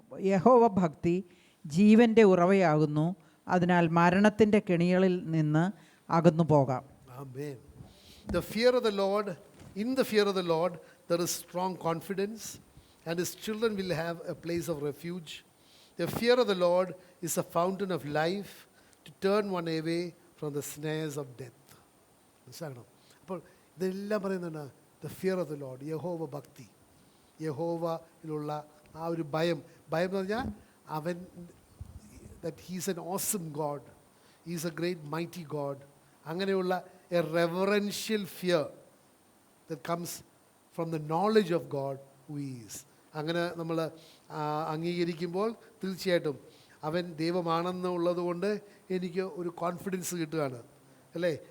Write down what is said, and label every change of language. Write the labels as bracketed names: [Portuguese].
[Malayalam] യഹോവ ഭക്തി ജീവൻ്റെ ഉറവയാകുന്നു, അതിനാൽ മരണത്തിൻ്റെ കെണികളിൽ നിന്ന് അകന്നു പോകാം. [English] Amen. The fear of the Lord, in the fear of the Lord there is strong confidence, and his children will have a place of refuge. The fear of the Lord is a fountain of life, to turn one away from the snares of death. [Malayalam] മനസ്സിലാക്കണം. അപ്പോൾ ഇതെല്ലാം പറയുന്നുണ്ട്, [English] the fear of the Lord, [Malayalam] യഹോവ ഭക്തി, യഹോവയിലുള്ള ആ ഒരു ഭയം എന്ന് പറഞ്ഞാൽ അവൻ, [English] that he is an awesome God, he is a great mighty God. [Malayalam] അങ്ങനെയുള്ള [English] A reverential fear that comes from the knowledge of God who is. [Malayalam] അങ്ങനെ നമ്മൾ അംഗീകരിക്കുമ്പോൾ തീർച്ചയായിട്ടും അവൻ ദൈവമാണെന്നുള്ളത് കൊണ്ട് എനിക്ക് ഒരു കോൺഫിഡൻസ് കിട്ടുകയാണ്, അല്ലേ?